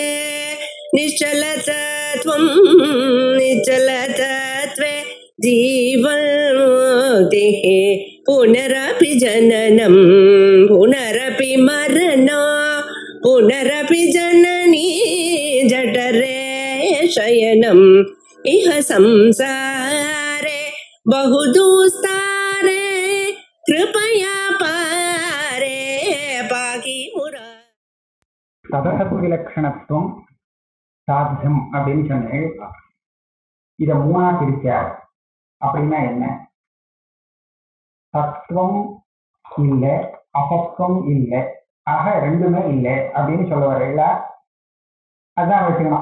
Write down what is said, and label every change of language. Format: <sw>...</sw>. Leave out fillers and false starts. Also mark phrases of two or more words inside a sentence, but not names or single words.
<sa>निश्चलतत्वं निश्चलतत्वे जीवन्मुक्तिः पुनरपि जननं पुनरपि मरणं पुनरपि जननी जठरे शयनम् इह संसारे बहुदुस्तारे कृपया पारे पाहि मुरा.</sa> <ta>சதசத்து விலட்சணத்துவம் சாத்தியம் அப்படின்னு சொன்னேன். இதை மூணா பிரிச்சார். அப்படின்னா என்ன? சத்துவம் இல்லை, அசத்துவம் இல்லை, ஆக ரெண்டுமே இல்லை அப்படின்னு சொல்ல வரையில அதான் வச்சுக்கணும்.</ta>